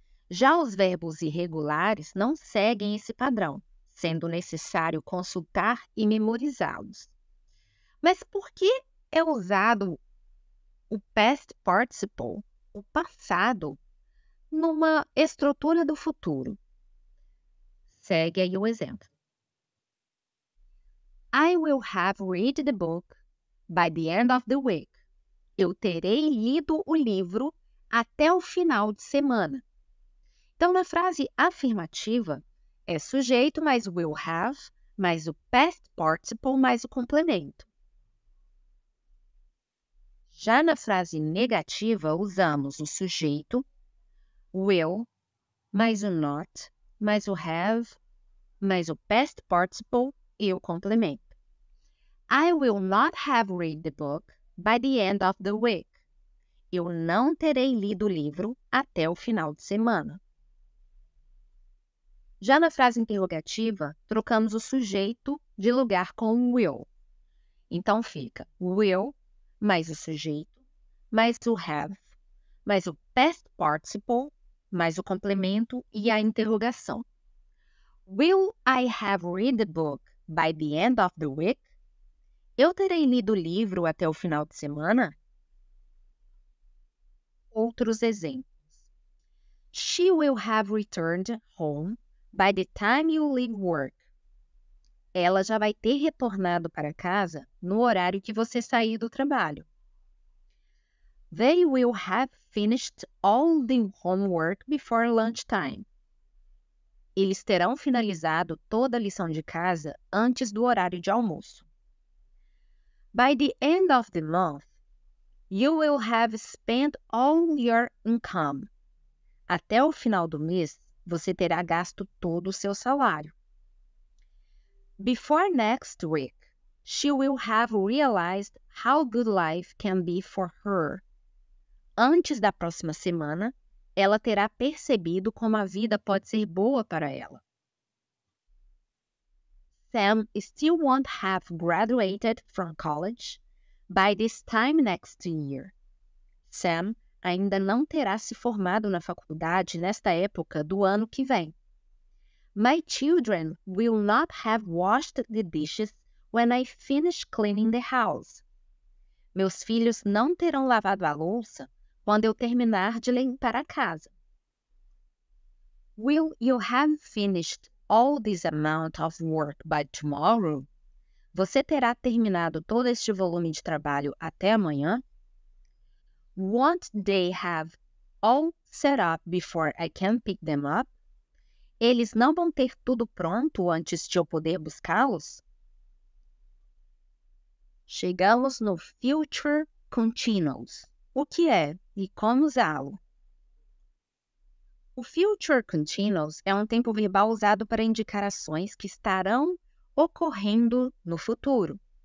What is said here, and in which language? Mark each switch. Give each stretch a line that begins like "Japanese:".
Portuguese: Já os verbos irregulares não seguem esse padrão, sendo necessário consultar e memorizá-los. Mas por que é usado o past participle, o passado, numa estrutura do futuro? Segue aí o exemplo.
English: I will have read the book by the end of the week.
Portuguese: Eu terei lido o livro até o final de semana. Então, na frase afirmativa, é sujeito mais will have, mais o past participle, mais o complemento. Já na frase negativa, usamos o sujeito, will, mais o not, mais o have, mais o past participle e o complemento.
English: I will not have read the book by the end of the week.
Portuguese: Eu não terei lido o livro até o final de semana. Já na frase interrogativa, trocamos o sujeito de lugar com will. Então fica will, mais o sujeito, mais o have, mais o past participle, mais o complemento e a interrogação.
English: Will I have read the book by the end of the week?
Portuguese: Eu terei lido o livro até o final de semana? Outros exemplos.
English: She will have returned home by the time you leave work.
Portuguese: Ela já vai ter retornado para casa no horário que você sair do trabalho.
English: They will have finished all the homework before lunchtime.
Portuguese: Eles terão finalizado toda a lição de casa antes do horário de almoço.
English: By the end of the month, you will have spent all your income.
Portuguese: Até o final do mês, você terá gasto todo o seu salário.
English: Before next week, she will have realized how good life can be for her.
Portuguese: Antes da próxima semana, ela terá percebido como a vida pode ser boa para ela.
English: Sam still won't have graduated from college by this time next year.
Portuguese: Sam ainda não terá se formado na faculdade nesta época do ano que vem.
English: My children will not have washed the dishes when I finish cleaning the house.
Portuguese: Meus filhos não terão lavado a louça quando eu terminar de limpar a casa.
English: Will you have finished all this amount of work by tomorrow?
Portuguese: Você terá terminado todo este volume de trabalho até amanhã?
English: Won't they have all set up before I can pick them up?
Portuguese: Eles não vão ter tudo pronto antes de eu poder buscá-los? Chegamos no Future Continuous. O que é e como usá-lo? O Future Continuous é um tempo verbal usado para indicar ações que estarão ocorrendo no futuro.